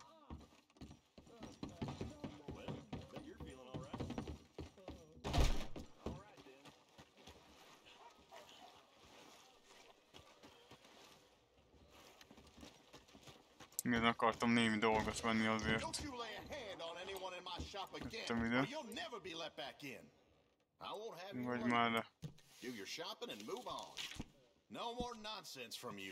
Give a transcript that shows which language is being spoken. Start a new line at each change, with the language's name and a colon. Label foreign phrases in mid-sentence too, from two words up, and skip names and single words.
English: Well, bet you're feeling all right. All right, then.
Hungarian: Igen, akartam némi dolgot venni azért.
English: Don't you lay a hand on anyone in my shop again,
Hungarian: Jöttem ide.
English: or you'll never be let back in. I won't have you
Hungarian: Vagy
English: late.
Hungarian: már le.
English: Do your shopping and move on. No more nonsense from you.